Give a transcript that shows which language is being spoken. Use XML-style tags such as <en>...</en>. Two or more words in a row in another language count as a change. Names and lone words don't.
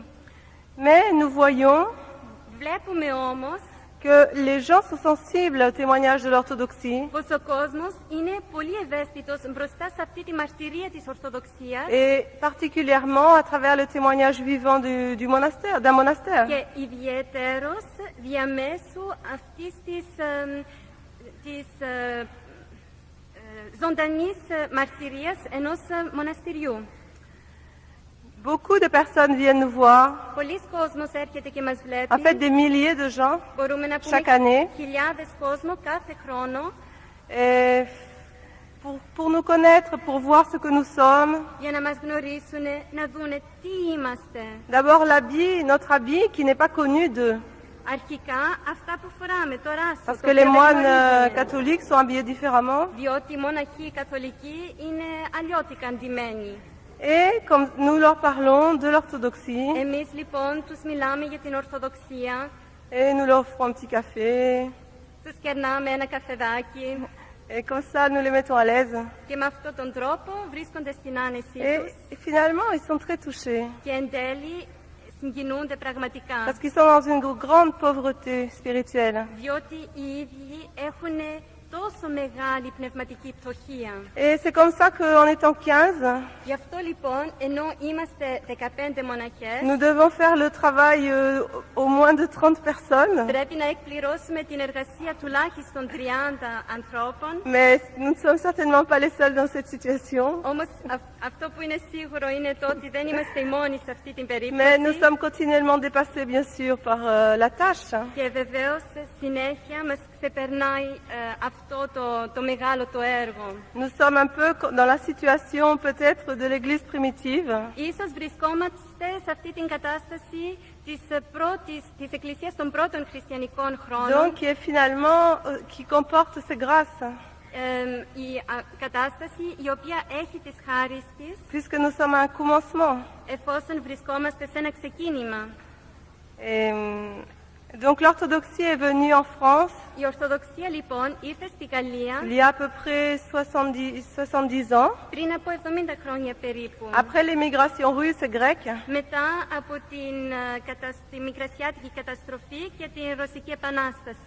<fr>Mais nous voyons</fr> <el>Βλέπουμε όμως</el> <fr>que les gens sont sensibles au témoignage de l'orthodoxie</fr> <el>πως ο κόσμος είναι πολύ ευαίσθητος μπροστά σε αυτή τη μαρτυρία της Ορθοδοξίας</el> <fr>et particulièrement à travers le témoignage vivant d'un monastère.</fr> <el>και ιδιαιτέρως διαμέσου αυτής της ζωντανής μαρτυρίας ενός μοναστηριού.</el> <fr>Beaucoup de personnes viennent nous voir,</fr> <el>Πολλοί κόσμος έρχεται και μας</el> <fr>en</fr> <el>βλέπει.</el> <fr>fait des milliers de gens,</fr> <el>Μπορούμε να</el> <fr>chaque</fr> <el>πούμε</el> <fr>année,</fr> <el>χιλιάδες κόσμο κάθε χρόνο</el> <fr>et pour nous connaître, pour voir ce que nous sommes.</fr> <el>για να μας γνωρίσουν, να δούνε τι είμαστε.</el> <fr>D'abord l'habit, notre habit qui n'est pas connu d'eux,</fr> <el>Αρχικά αυτά που φοράμε τώρα,</el> <fr>parce que les moines catholiques sont habillés différemment.</fr> <el>διότι οι μοναχοί καθολικοί είναι αλλιώτικα ντυμένοι.</el> <fr>Et comme nous leur parlons de l'orthodoxie,</fr> <el>Εμείς λοιπόν τους μιλάμε για την Ορθοδοξία,</el> <fr>et nous leur offrons un petit café,</fr> <el>τους κερνάμε ένα καφεδάκι</el> <fr>et comme ça nous les mettons à l'aise.</fr> <el>και με αυτόν τον τρόπο βρίσκονται στην άνεσή τους</el> <fr>Et finalement ils sont très touchés,</fr> <el>και εν τέλει συγκινούνται πραγματικά.</el> <fr>parce qu'ils sont dans une grande pauvreté spirituelle.</fr> <el>Διότι οι ίδιοι έχουν τόσο μεγάλη πνευματική πτωχία.</el> <fr>Et c'est comme ça qu'en étant 15,</fr> <el>Γι' αυτό λοιπόν, ενώ είμαστε 15 μοναχές,</el> <fr>nous devons faire le travail au moins de 30 personnes.</fr> <el>πρέπει να εκπληρώσουμε την εργασία τουλάχιστον 30 ανθρώπων.</el> <fr>Mais nous ne sommes certainement pas les seuls dans cette situation.</fr> <el>Όμως αυτό που είναι σίγουρο είναι το ότι δεν είμαστε οι μόνοι σε αυτή την</el> <fr>Mais nous</fr> <el>περίπτωση.</el> <fr>sommes continuellement dépassés, bien sûr, par la tâche.</fr> <el>Και βεβαίως συνέχεια μας ξεπερνάει αυτό το μεγάλο το έργο.</el> <fr>Nous sommes un peu dans la situation peut-être de l'Église primitive.</fr> <el>Ίσως βρισκόμαστε σε αυτή την κατάσταση της Εκκλησίας των πρώτων χριστιανικών χρόνων.</el> <fr>Donc, qui est finalement, qui comporte ces grâces.</fr> <el>Η κατάσταση η οποία έχει τις χάρις της,</el> <fr>Puisque nous sommes à un commencement.</fr> <el>εφόσον βρισκόμαστε σε ένα ξεκίνημα.</el> <fr>Et, donc l'orthodoxie est venue en France</fr> <el>Η Ορθοδοξία λοιπόν ήρθε στη Γαλλία</el> <fr>il y a à peu près 70 ans,</fr> <el>πριν από 70 χρόνια περίπου.</el> <fr>après l'émigration russe et grecque,</fr> <el>Μετά από τη Μικρασιάτικη καταστροφή και την Ρωσική Επανάσταση.</el>